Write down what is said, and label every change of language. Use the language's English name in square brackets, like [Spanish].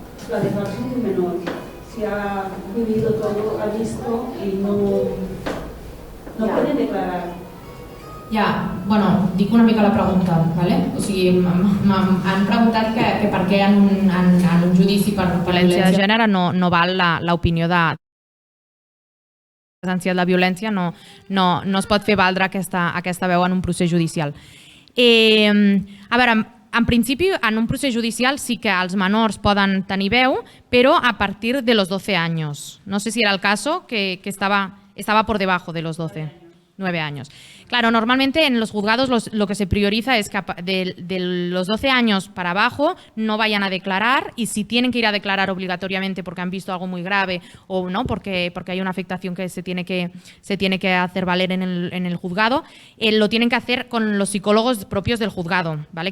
[Spanish] La declaración de un menor, si ha vivido todo, ha visto y no puede declarar. [Catalan] Ja, dic una mica la pregunta, ¿vale? O sigui, m'han preguntat que per què en un judici per violència de gènere no val l'opinió de presencial de violència, no es pot fer valdre aquesta veu en un procés judicial. A veure, en principi, en un procés judicial sí que els menors poden tenir veu, però a partir de [Spanish] los 12 años. No sé si era el caso que estaba por debajo de los 12. 9 años. Claro, normalmente en los juzgados lo que se prioriza es que de los 12 años para abajo no vayan a declarar, y si tienen que ir a declarar obligatoriamente porque han visto algo muy grave o no porque hay una afectación que se tiene que hacer valer en el juzgado, lo tienen que hacer con los psicólogos propios del juzgado, ¿vale?